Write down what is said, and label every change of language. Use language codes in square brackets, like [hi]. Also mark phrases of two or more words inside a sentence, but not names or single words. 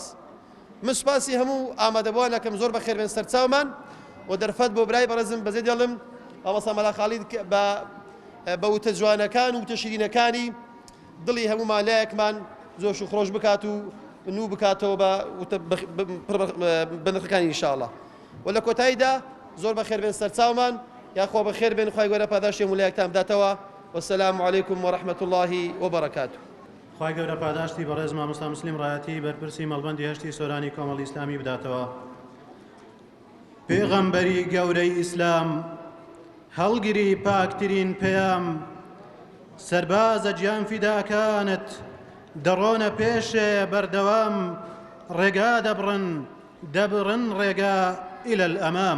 [ckb] من سوپاسی هەموو ئامادەبووانەکەم زۆر بەخێربێن سەرچاومان و دەرفەت بۆ برای بەڕێزم بەزێ دێڵم ئەوەسا مەلا خاڵید بە وتە جوانەکان و وتە شیرینەکانی دڵی هەموو مالایەکمان زۆش و خۆش بکات و نوو بکاتەوە بە نرخەکانی ئینشاءڵڵا. و لە کۆتاییدا زۆر بەخێربێن سەرچاومان یاخوا بەخێربێن خوای گەورە پاداشتی هەموو لایەکتان بداتەوە. [ar] والسلام عليكم ورحمة الله وبركاته. [ckb] خوای گەورە پاداشتی بەڕێز مامۆستا مسلیم ڕایەتی بەرپرسی مەڵبەندی هەشتی سۆرانی کۆمەڵی ئیسلامی بداتەوە. پێغەمبەری گەورەی ئیسلام هەڵگری پاکترین پەیام سەربازە گیان فیداکانت دەڕۆنە پێشێ بەردەوام ڕێگا دەبڕن ڕێگا [ar] ئیلە الئەمام.